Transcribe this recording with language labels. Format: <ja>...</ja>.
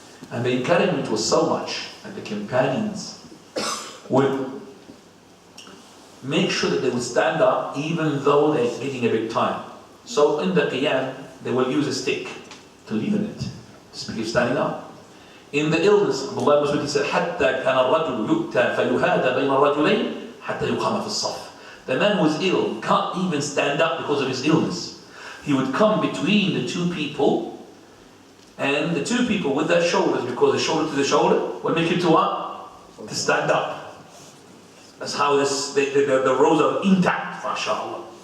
<en>And the encouragement was so much that the companions would make sure that they would stand up even though they're getting a bit tired. So in the qiyam, they will use a stick to lean it, to keep standing up. In the illness, Allah was he said,</en> <ar>حَتَّى كَانَ الرَّجُلُ يُؤْتَى فَيُهَادَ بَيْنَ الرَّجُلَيْنِ حَتَّى يُقَامَ فِي الصَّفِّ.</ar> <en>The man who was ill can't even stand up because of his illness. He would come between the two people, and the two people with their shoulders, because the shoulder to the shoulder, will make him to what? To stand up. That's how the rows are intact, mashallah.</en>